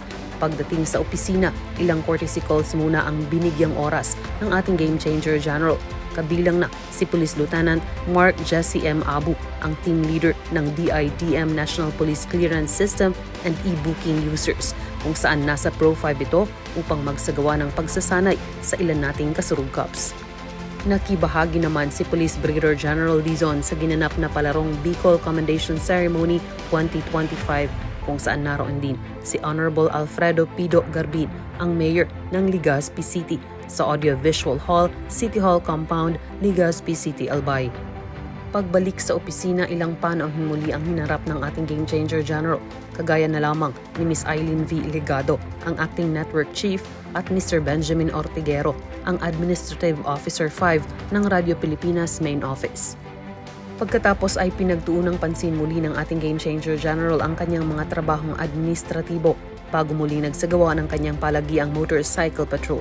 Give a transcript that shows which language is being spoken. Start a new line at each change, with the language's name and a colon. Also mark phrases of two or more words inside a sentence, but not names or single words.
Filipino: Pagdating sa opisina, ilang
English: courtesy calls
Filipino: muna ang binigyang oras ng ating Game Changer General. Kabilang na si Police Lieutenant Mark Jesse M. Abu, ang
English: team leader
Filipino: ng DIDM National Police Clearance System and e-booking users, kung saan nasa Pro 5 ito upang magsagawa ng pagsasanay sa ilan nating kasurog Cops. Nakibahagi naman si Police Brigadier General Dizon sa ginanap na Palarong Bicol Commendation Ceremony 2025 kung saan naroon din si Honorable Alfredo Pido Garbin, ang Mayor ng Legazpi City sa Audiovisual Hall, City Hall Compound, Legazpi City, Albay. Pagbalik sa opisina, ilang panauhin muli ang hinarap ng ating Game Changer General, kagaya na lamang ni Ms. Eileen V. Legado, ang Acting Network Chief, at Mr. Benjamin Ortiguero, ang Administrative Officer 5 ng Radio Pilipinas Main Office. Pagkatapos ay pinagtuunang pansin muli ng ating Game Changer General ang kanyang mga trabahong administratibo bago muli nagsagawa ng kanyang palagiang motorcycle patrol.